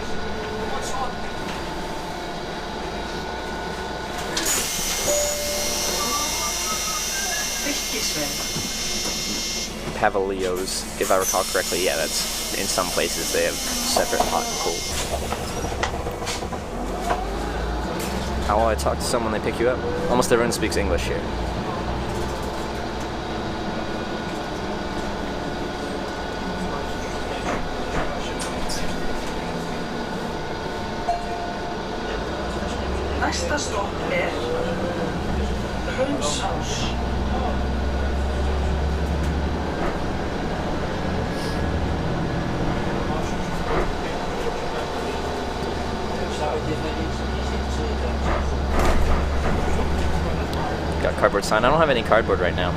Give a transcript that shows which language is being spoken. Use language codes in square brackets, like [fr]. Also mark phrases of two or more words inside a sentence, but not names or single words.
[en] Pavilios, if I recall correctly. Yeah, that's in some places they have separate hot and cold. How will I talk to someone when they pick you up? Almost everyone speaks English here. [is] Næsta stopp Hraunsás. [en] Got cardboard sign. I don't have any cardboard right now.